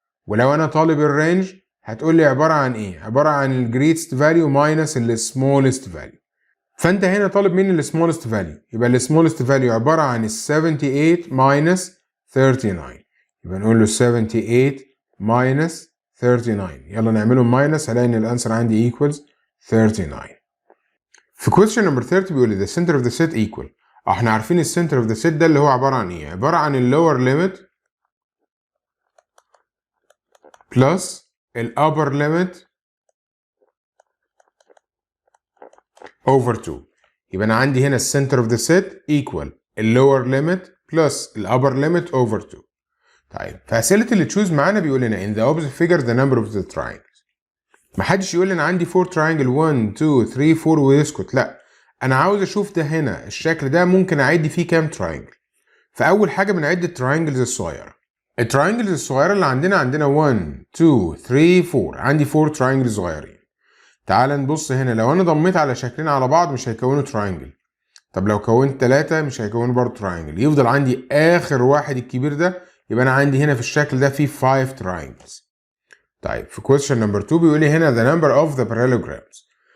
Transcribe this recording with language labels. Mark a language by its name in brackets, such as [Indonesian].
[Arabic] ولو أنا طالب الرينج هتقول لي عبارة عن إيه؟ عبارة عن ال [English] greatest value [Arabic] minus ال [English] smallest value. [Arabic] فأنت هنا طالب مني ال smallest value يبقى ال smallest value عبارة عن ال 78 minus 39. يبقى نقول له 78 minus 39. يلا نعملهم minus هلاقي إن الأنسر عندي equals 39. في [English] question number 30 [Arabic] بيقول لي [English] the center of the set equal. [Arabic] احنا عارفين ال [English] center of the set [Arabic] ده اللي هو عبارة عن إيه؟ عبارة عن ال [English] lower limit plus ال upper limit over 2. [Arabic] يبقى أنا عندي هنا ال [English] center of the set [Arabic] equal ال [English] lower limit plus ال upper limit over 2. [Arabic] طيب في أسئلة اللي تشوز معانا بيقول لنا [English] in the opposite figure the number of the triangles. [Arabic] محدش يقول لي أنا عندي 4 triangle 1 2 3 4 ويسكت. لأ أنا عاوز أشوف ده هنا الشكل ده ممكن أعد فيه كام triangle. فأول حاجة بنعد التراينجلز الصغيرة. التراينجلز الصغيرة اللي عندنا 1 2 3 4. عندي 4 تراينجلز صغيرين. تعال نبص هنا لو أنا ضميت على شكلين على بعض مش هيكونوا تراينجل. طب لو كونت 3 مش هيكونوا برضه تراينجل. يفضل عندي آخر واحد الكبير ده. يبقى أنا عندي هنا في الشكل ده فيه 5 تراينجلز. طيب في [English] question number 2 [Arabic] بيقول لي هنا [English] the number of the parallelograms.